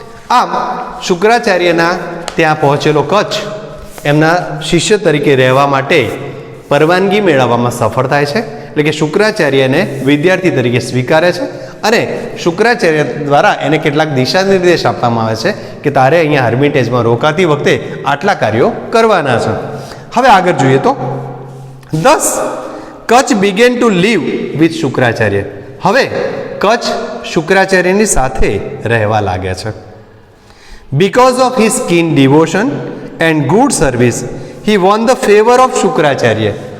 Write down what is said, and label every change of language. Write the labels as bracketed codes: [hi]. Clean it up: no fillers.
[gu] આમ શુક્રાચાર્યના ત્યાં પહોંચેલો કચ્છ એમના શિષ્ય તરીકે રહેવા માટે પરવાનગી મેળવવામાં સફળ થાય છે. એટલે કે શુક્રાચાર્યને વિદ્યાર્થી તરીકે સ્વીકારે છે, અને શુક્રાચાર્ય દ્વારા એને કેટલાક દિશા નિર્દેશ આપવામાં આવે છે કે તારે અહીંયા હર્મિટેજમાં રોકાતી વખતે આટલા કાર્યો કરવાના છે. હવે આગળ જોઈએ તો [en] Thus, Kutch began to live with Shukracharya. [gu] હવે કચ્છ શુક્રાચાર્યની સાથે રહેવા લાગ્યા છે. [en] Because of his keen devotion and good service, he won the favor of Shukracharya.